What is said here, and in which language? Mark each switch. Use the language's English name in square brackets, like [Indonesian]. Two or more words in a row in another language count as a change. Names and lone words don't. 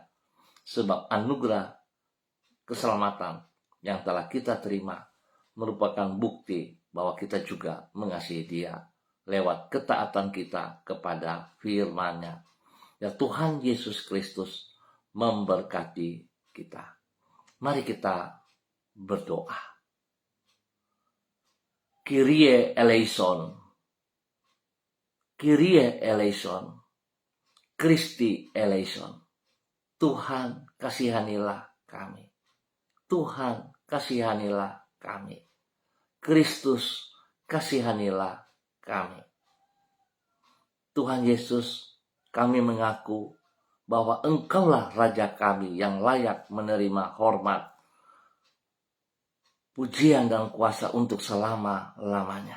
[Indonesian] Sebab anugerah keselamatan yang telah kita terima merupakan bukti bahwa kita juga mengasihi Dia lewat ketaatan kita kepada firman-Nya. Ya, Tuhan Yesus Kristus memberkati kita. Mari kita berdoa. [Greek] Κύριε ελέησον. Κύριε ελέησον. Χριστέ ελέησον. [Indonesian] Tuhan kasihanilah kami. Tuhan kasihanilah kami. Kristus kasihanilah kami. Tuhan Yesus, kami mengaku bahwa Engkaulah Raja kami yang layak menerima hormat, pujian dan kuasa untuk selama-lamanya.